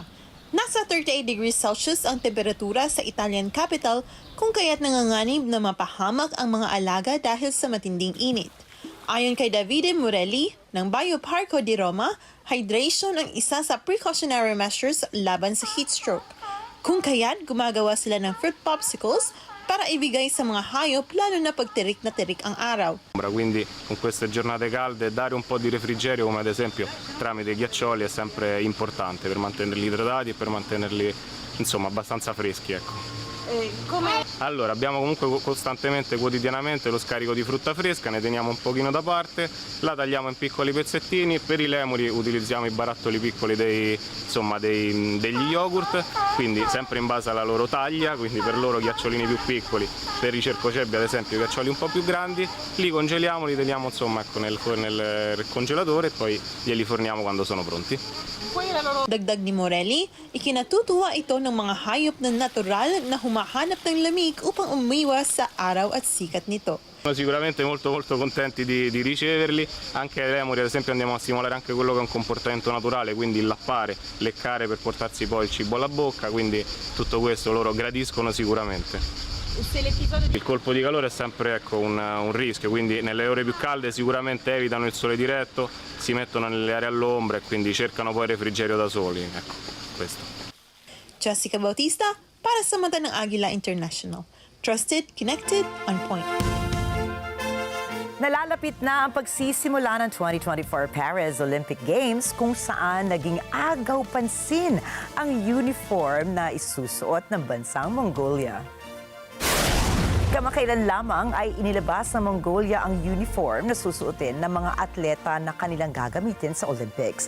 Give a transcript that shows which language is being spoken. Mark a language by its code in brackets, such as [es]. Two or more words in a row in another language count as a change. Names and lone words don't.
[tl] Nasa 38 [en] degrees Celsius [tl] ang temperatura sa [en] Italian capital [tl] kung kaya't nanganganib na mapahamak ang mga alaga dahil sa matinding init. Ayon kay Davide Morelli ng Bioparco di Roma, hydration ang isa sa [en] precautionary measures [tl] laban sa [en] heat stroke. [tl] Kung kaya't gumagawa sila ng [en] fruit popsicles [tl] para ibigay sa mga hayop lalo na pag tirik na tirik ang araw. [it] Quindi con queste giornate calde dare un po' di refrigerio come ad esempio tramite ghiaccioli è sempre importante per mantenerli idratati e per mantenerli insomma abbastanza freschi, ecco. Allora abbiamo comunque costantemente, quotidianamente lo scarico di frutta fresca, ne teniamo un pochino da parte, la tagliamo in piccoli pezzettini, per i lemuri utilizziamo i barattoli piccoli degli yogurt, quindi sempre in base alla loro taglia, quindi per loro ghiacciolini più piccoli, per i cercocebi ad esempio ghiaccioli un po' più grandi, li congeliamo, li teniamo insomma ecco, nel congelatore e poi glieli forniamo quando sono pronti. Dagdag ni Morelli, ikinatutuwa ito ng mga hayop na natural na humahanap ng lamig upang umiwas sa araw at sikat nito. Sono sicuramente molto contenti di riceverli, anche ai lemuri ad esempio andiamo a stimolare anche quello che è un comportamento naturale, quindi il lappare, leccare per portarsi poi il cibo alla bocca, quindi tutto questo loro gradiscono sicuramente. Il colpo di calore è sempre ecco, un rischio, quindi nelle ore più calde sicuramente evitano il sole diretto, si mettono nelle aree all'ombra e quindi cercano poi il refrigerio da soli. Ecco, questo. [tl] Jessica Bautista para sa mata ng Agila International. [en] Trusted, connected, on point. [tl] Nalalapit na ang pagsisimula ng 2024 Paris Olympic Games kung saan naging agaw pansin ang uniform na isusuot ng bansang Mongolia. Kamakailan lamang ay inilabas ng Mongolia ang uniform na susuotin ng mga atleta na kanilang gagamitin sa Olympics.